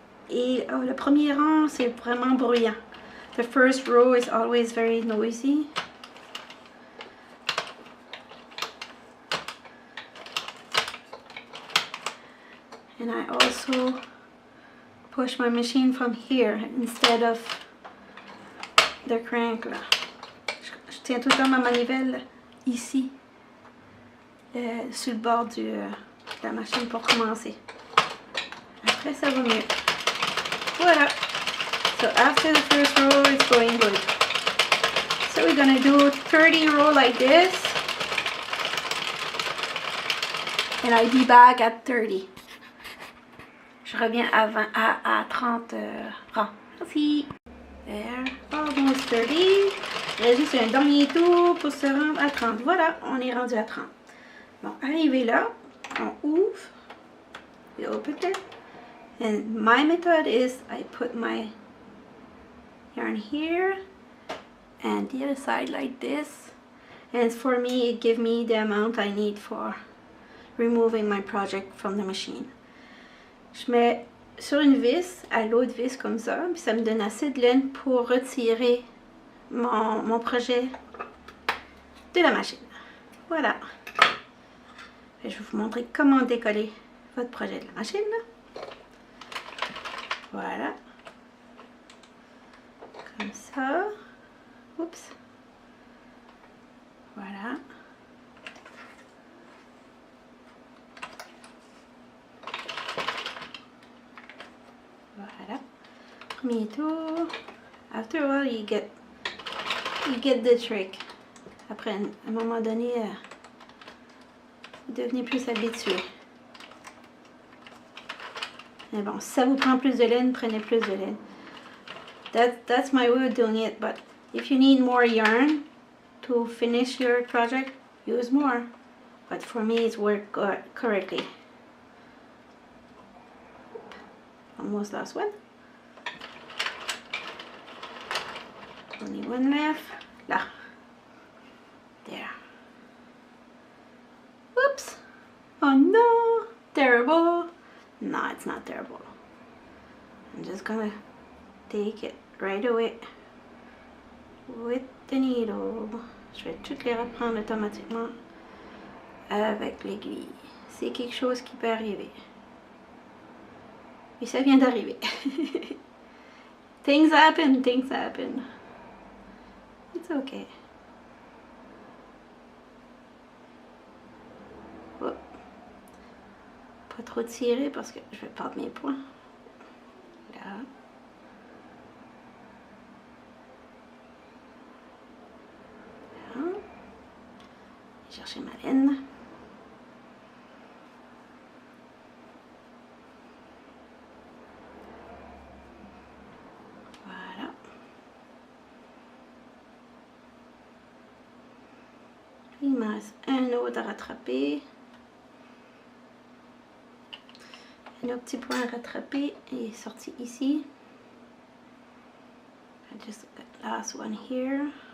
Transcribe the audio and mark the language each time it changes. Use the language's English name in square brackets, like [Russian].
[French] Et le premier rang, c'est vraiment bruyant. [English] The first row is always very noisy. And I also push my machine from here instead of the crank là. [French] Je tiens tout le temps ma manivelle ici, sur le bord de la machine pour commencer. Après ça va mieux. Voilà. [English] So after the first row it's going good. So we're gonna do 30 row like this. And I'll be back at 30. [French] Je reviens à 30 rangs. Merci. [English] There, almost 30. [French] Il reste juste un dernier tour pour se rendre à 30. Voilà, on est rendu à 30. Bon, arrivé là, on ouvre. [English] We open it. And my method is I put my yarn here and the other side like this. And for me, it gives me the amount I need for removing my project from the machine. [French] Je mets sur une vis, à l'autre vis comme ça, puis ça me donne assez de laine pour retirer mon projet de la machine. Voilà. Et je vais vous montrer comment décoller votre projet de la machine. Voilà. Comme ça. Oups. Voilà. Voilà. Premier tour. [English] After a while, you get the trick. [French] Après, à un moment donné, vous devenez plus habitué. Mais bon, si ça vous prend plus de laine, prenez plus de laine. [English] That's my way of doing it. But if you need more yarn to finish your project, use more. But for me, it's worked correctly. Almost last one. Only one left. Là. There. Whoops. Oh no. Terrible. No, it's not terrible. I'm just gonna take it right away with the needle. [French] Je vais toutes les reprendre automatiquement avec l'aiguille. C'est quelque chose qui peut arriver. Et ça vient d'arriver. [English] Things happen. It's okay. Oh. [French] Pas trop tirer parce que je vais perdre mes points. Là. Là. Chercher ma laine. Il me reste un autre à rattraper. Un autre petit point à rattraper et sorti ici. [English] I just got the last one here.